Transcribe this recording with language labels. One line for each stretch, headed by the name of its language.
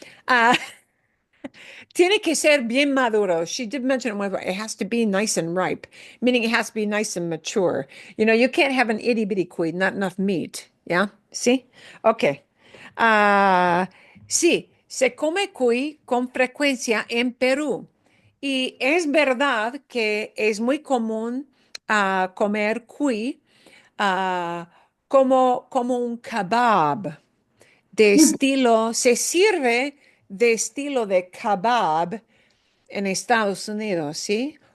Spanish: Ah, tiene que ser bien maduro.
English: She did mention it, it has to be nice and ripe, meaning it has to be nice and mature. You know, you can't have an itty bitty cuy, not enough meat.
Spanish: ¿Ya? ¿Sí? Ok. Ah, sí, se come cuy con frecuencia en Perú. Y es verdad que es muy común comer cuy ah, como un kebab de estilo, se sirve de estilo de kebab en Estados Unidos, ¿sí?